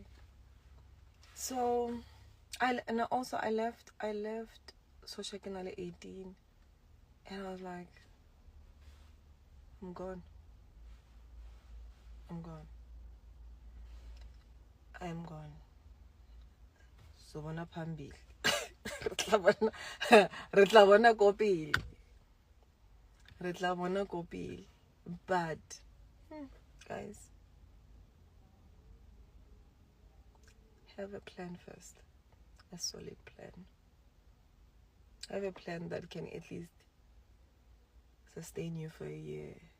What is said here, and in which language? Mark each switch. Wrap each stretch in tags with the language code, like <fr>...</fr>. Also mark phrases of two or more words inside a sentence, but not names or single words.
<en>So I left social canal 18, and I was like, I'm gone. So when I</en> <st>pambil re tla bona ko pele. Re tla bona ko pele.</st> <en>But guys, have a plan first. A solid plan. Have a plan that can at least sustain you for a year.</en>